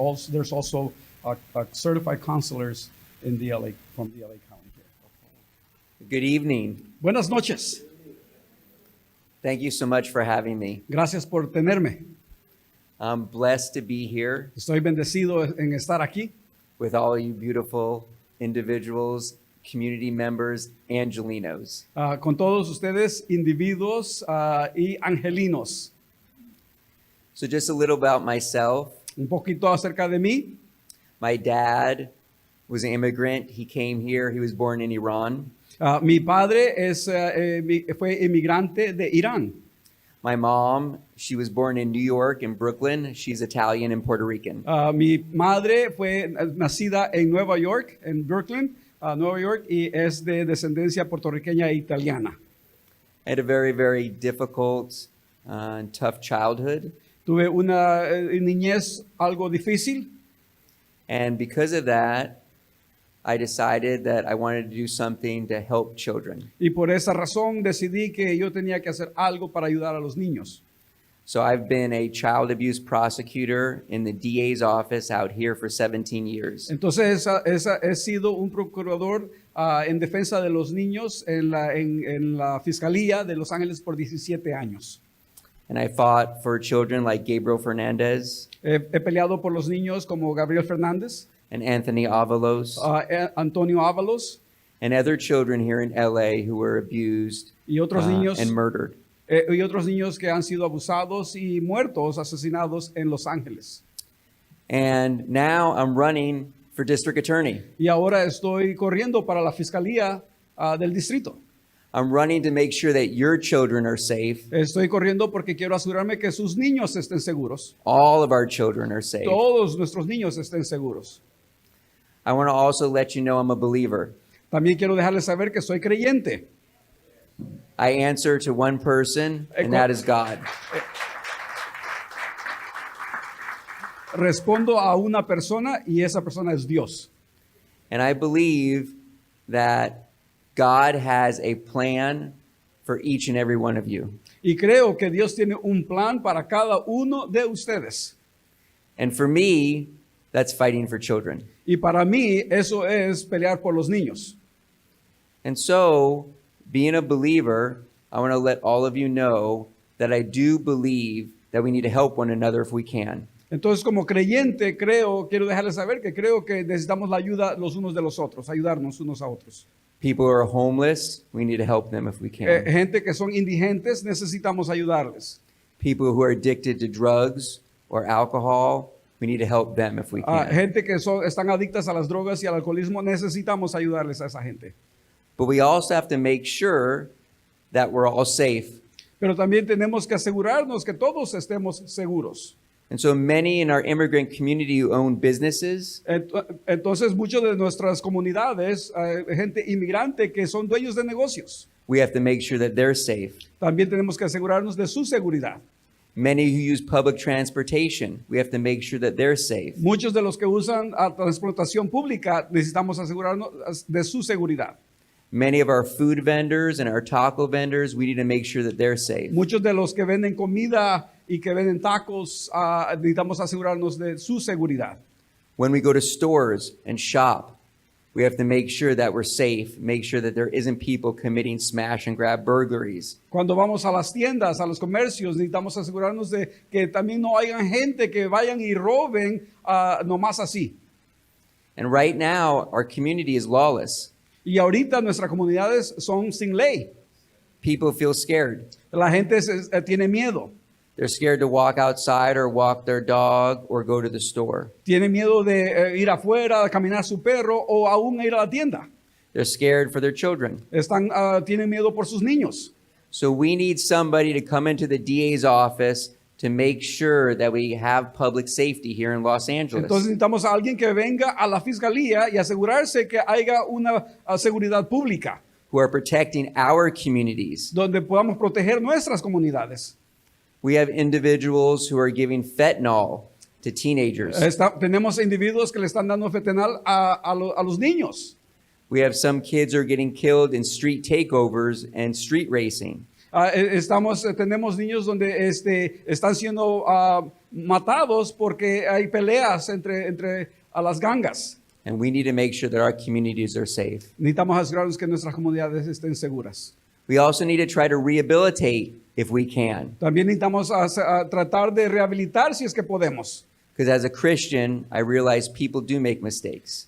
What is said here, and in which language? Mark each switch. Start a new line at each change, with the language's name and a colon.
English: There's also certified counselors in the LA, from the LA County here. Good evening.
Spanish: Buenas noches.
English: Thank you so much for having me.
Spanish: Gracias por tenerme.
English: I'm blessed to be here
Spanish: Estoy bendecido en estar aquí
English: with all you beautiful individuals, community members, angelinos.
Spanish: con todos ustedes, individuos y angelinos.
English: So just a little about myself.
Spanish: Un poquito acerca de mí.
English: My dad was an immigrant. He came here. He was born in Iran.
Spanish: Mi padre fue inmigrante de Irán.
English: My mom, she was born in New York, in Brooklyn. She's Italian and Puerto Rican.
Spanish: Mi madre fue nacida en Nueva York, en Brooklyn, Nueva York, y es de descendencia puertorriqueña e italiana.
English: I had a very, very difficult and tough childhood.
Spanish: Tuve una niñez algo difícil.
English: And because of that, I decided that I wanted to do something to help children.
Spanish: Y por esa razón decidí que yo tenía que hacer algo para ayudar a los niños.
English: So I've been a child abuse prosecutor in the DA's office out here for 17 years.
Spanish: Entonces he sido un procurador en defensa de los niños en la Fiscalía de Los Ángeles por 17 años.
English: And I fought for children like Gabriel Fernandez
Spanish: He peleado por los niños como Gabriel Fernández,
English: and Anthony Avalos
Spanish: Antonio Ábalos
English: and other children here in LA who were abused
Spanish: y otros niños
English: and murdered.
Spanish: Y otros niños que han sido abusados y muertos, asesinados en Los Ángeles.
English: And now I'm running for district attorney.
Spanish: Y ahora estoy corriendo para la Fiscalía del distrito.
English: I'm running to make sure that your children are safe.
Spanish: Estoy corriendo porque quiero asegurarme que sus niños estén seguros.
English: All of our children are safe.
Spanish: Todos nuestros niños estén seguros.
English: I want to also let you know I'm a believer.
Spanish: También quiero dejarles saber que soy creyente.
English: I answer to one person, and that is God.
Spanish: Respondo a una persona y esa persona es Dios.
English: And I believe that God has a plan for each and every one of you.
Spanish: Y creo que Dios tiene un plan para cada uno de ustedes.
English: And for me, that's fighting for children.
Spanish: Y para mí eso es pelear por los niños.
English: And so, being a believer, I want to let all of you know that I do believe that we need to help one another if we can.
Spanish: Entonces, como creyente, quiero dejarles saber que creo que necesitamos la ayuda los unos de los otros, ayudarnos unos a otros.
English: People who are homeless, we need to help them if we can.
Spanish: Gente que son indigentes, necesitamos ayudarles.
English: People who are addicted to drugs or alcohol, we need to help them if we can.
Spanish: Gente que están adictas a las drogas y al alcoholismo, necesitamos ayudarles a esa gente.
English: But we also have to make sure that we're all safe.
Spanish: Pero también tenemos que asegurarnos que todos estemos seguros.
English: And so many in our immigrant community who own businesses,
Spanish: Entonces, muchos de nuestras comunidades, gente inmigrante que son dueños de negocios,
English: we have to make sure that they're safe.
Spanish: también tenemos que asegurarnos de su seguridad.
English: Many who use public transportation, we have to make sure that they're safe.
Spanish: Muchos de los que usan transportación pública necesitamos asegurarnos de su seguridad.
English: Many of our food vendors and our taco vendors, we need to make sure that they're safe.
Spanish: Muchos de los que venden comida y que venden tacos, necesitamos asegurarnos de su seguridad.
English: When we go to stores and shop, we have to make sure that we're safe, make sure that there isn't people committing smash and grab burglaries.
Spanish: Cuando vamos a las tiendas, a los comercios, necesitamos asegurarnos de que también no hayan gente que vayan y roben nomás así.
English: And right now, our community is lawless.
Spanish: Y ahorita nuestras comunidades son sin ley.
English: People feel scared.
Spanish: La gente tiene miedo.
English: They're scared to walk outside or walk their dog or go to the store.
Spanish: Tiene miedo de ir afuera, de caminar su perro o aún ir a la tienda.
English: They're scared for their children.
Spanish: Tienen miedo por sus niños.
English: So we need somebody to come into the DA's office to make sure that we have public safety here in Los Angeles.
Spanish: Entonces necesitamos a alguien que venga a la fiscalía y asegurarse que haya una seguridad pública.
English: Who are protecting our communities.
Spanish: Donde podamos proteger nuestras comunidades.
English: We have individuals who are giving fentanyl to teenagers.
Spanish: Tenemos individuos que le están dando fentanyl a los niños.
English: We have some kids who are getting killed in street takeovers and street racing.
Spanish: Tenemos niños donde están siendo matados porque hay peleas entre las gangas.
English: And we need to make sure that our communities are safe.
Spanish: Necesitamos asegurarnos que nuestras comunidades estén seguras.
English: We also need to try to rehabilitate if we can.
Spanish: También necesitamos tratar de rehabilitar si es que podemos.
English: Because as a Christian, I realize people do make mistakes.